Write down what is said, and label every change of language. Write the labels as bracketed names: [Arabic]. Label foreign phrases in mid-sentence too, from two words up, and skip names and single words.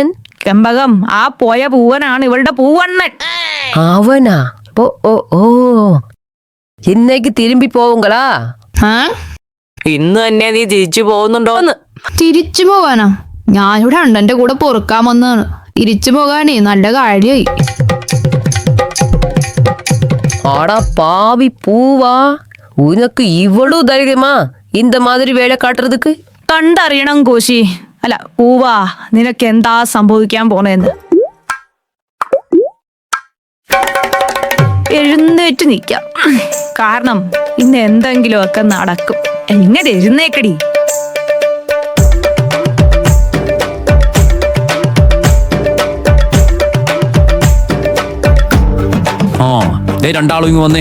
[Malayalam] ചെമ്പകം, ആ പോയ പൂവനാണ് ഇവളുടെ പൂവണ്ണൻ. [Tamil] அவனா? ஓ ஓ ஓ, இன்னைக்கு திரும்பி போவுங்களா? [Malayalam] ഇന്ന് തന്നെ നീ തിരിച്ചു പോകുന്നുണ്ടോന്ന്? തിരിച്ചു പോകാനാ? ഞാനിവിടെ അണ്ണന്റെ കൂടെ പൊറുക്കാൻ വന്നതാണ്. തിരിച്ചു പോകാനേ നല്ല കാര്യമായി. [Tamil] ஆடா பாவி பூவா, உனக்கு இவ்வளவு தைரியமா இந்த மாதிரி வேலை காட்டுறதுக்கு? [Malayalam] കണ്ടറിയണം കോശി. അല്ല പൂവാ, നിനക്ക് എന്താ സംഭവിക്കാൻ പോണേന്ന്. എഴുന്നേറ്റ് നിൽക്കാം, കാരണം ഇന്ന് എന്തെങ്കിലും ഒക്കെ നടക്കും. എങ്ങനെ എഴുന്നേക്കടി. രണ്ടാളും ഇങ്ങ് വന്നേ.